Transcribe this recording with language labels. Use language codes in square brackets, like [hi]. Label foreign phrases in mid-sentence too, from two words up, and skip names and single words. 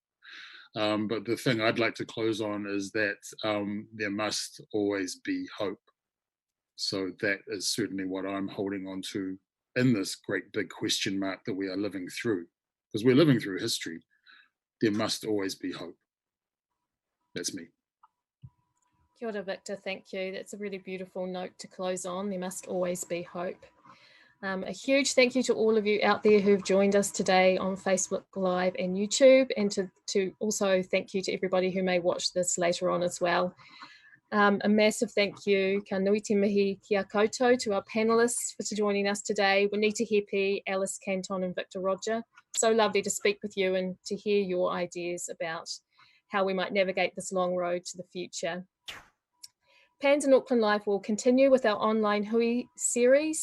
[en] But the thing I'd like to close on is that there must always be hope. So that is certainly what I'm holding on to in this great big question mark that we are living through, because we're living through history. There must always be hope. That's me. [mi] Kia ora, [en] Victor, thank you. That's a really beautiful note to close on. There must always be hope. A huge thank you to all of you out there who've joined us today on Facebook Live and YouTube, and to also thank you to everybody who may watch this later on as well. A massive thank you, [mi] ka nui te mihi ki a koutou, [en] to our panellists for joining us today, Juanita, Hepi, Alice, Canton and Victor Rodger. So lovely to speak with you and to hear your ideas about how we might navigate this long road to the future. PANNZ in Auckland Live will continue with our online hui series.